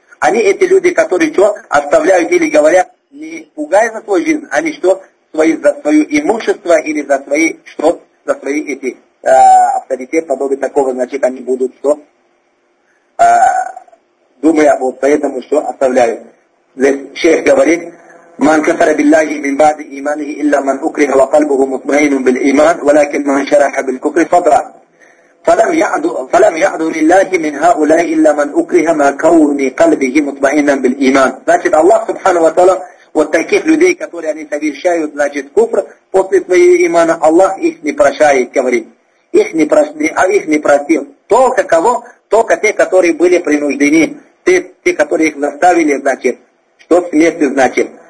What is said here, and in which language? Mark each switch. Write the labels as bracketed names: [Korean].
[Russian] Они эти люди, которые что, оставляют или говорят, не пугая за свою жизнь, они что, свои, за свое имущество или за свои, что, за свои эти авторитет, подобие такого, значит, они будут что, думая вот поэтому, что оставляют. Здесь шейх говорит, [Arabic] من كفر بالله من بعد إيمانه إلا من أكره وقلبه مطمئن بالإيمان ولكن من شرح بالكفر صدره فلم يعد لله من هؤلاء إلا من أكره ما كون قلبه مطمئنا بالإيمان. [Russian] Значит, Аллах Субхану ва Тааля вот таких людей, которые они совершают, значит, куфр после своего имана, Аллах их не прощает, говорит. Их не прощает, а их не простил. Только кого? Только те, которые были принуждены. Те, которые их заставили, значит, что смерти, значит.